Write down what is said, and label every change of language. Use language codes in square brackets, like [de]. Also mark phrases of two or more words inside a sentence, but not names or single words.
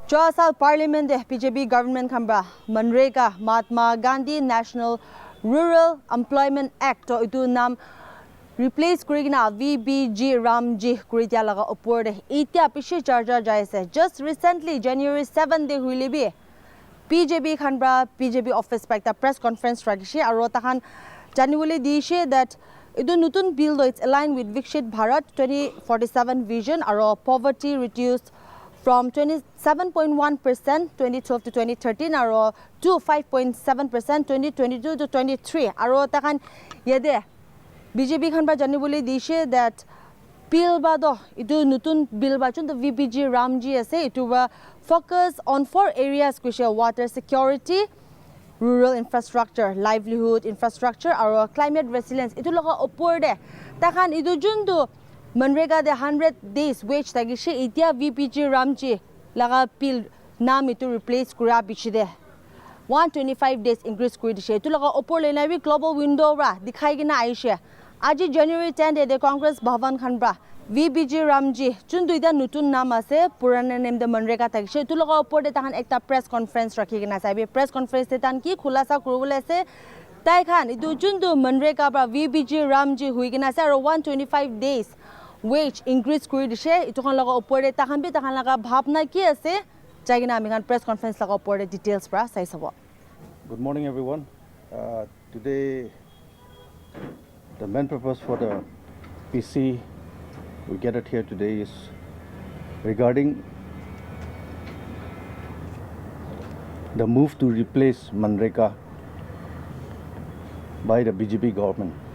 [nag] Chasal Parliament PJB government khambra Mgnrega Mahatma Gandhi National Rural Employment Act to itu nam replace kurigina VBG Ramji kuritia laga upor de itia pishi charger jaise. Just recently January 7 de huilibi PJB khanbra PJB office pakta [en] press conference [nag] ragishi aro tahan janibole dishe that itu nutun bill [en] it's aligned with Viksit Bharat 2047 vision [nag] aro [en] poverty reduced from 27.1% 2012 to 2013 [nag] aro to 5.7% 2022 to 23 aro takan yede BJP khan ba janibole dishe that bill ba do itu nutun bill ba chun the VBG Ramji ase itu ba [en] focus on 4 areas which are water security, rural infrastructure, livelihood infrastructure [nag] aro [en] climate resilience [nag] itu laga upor de takan itu jundu Mgnrega de [en] 100 days wage [nag] tagishi itia VBG Ramji laga bill nam itu replace kura bichide [en] 125 days increase [nag] kuri dishe itu laga upor le nabi global window ra dikhai gina aishe aji January 10 de Congress Bhavan khanbra VBG Ramji chun duida nutun nam ase purana name de Mgnrega tagishi itu laga upor de tahan ekta [en] press conference [nag] rakhi gina saibe [en] press conference [nag] te tan ki khulasa kurubole ase tai khan itu jundu Mgnrega bra VBG Ramji hui gina ase aro [en] 125 days wage increase [nag] kuri dishe itu kan laga upore tahan bi tahan laga bhabna ki ase jagina ami kan [en] press conference [nag] laga upore details pra sai sabo. [en] Good morning everyone. Today the main purpose for the PC we gathered here today is regarding the move to replace Mgnrega by the BJP government.